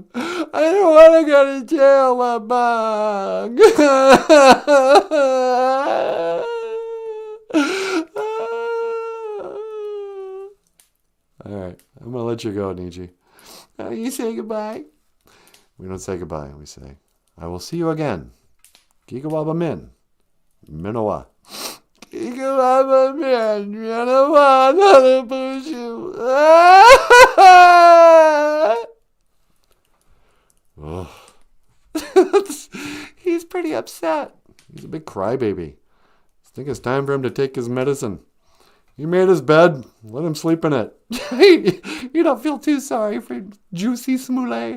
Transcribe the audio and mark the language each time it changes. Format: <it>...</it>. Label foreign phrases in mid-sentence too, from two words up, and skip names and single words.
<en>I don't want to go to jail, wabung. All right. I'm going to let you go, Niji. You say goodbye. We don't say goodbye. We say, I will see you again.</en> <oj>Gigawaba Min. Minowa. Gigawaba Min. Minowa. Nanaboozhoo.</oj> <en>Oh. He's pretty upset. He's a big crybaby. I think it's time for him to take his medicine. He made his bed. Let him sleep in it. You don't feel too sorry for Juicy Smollett?</en>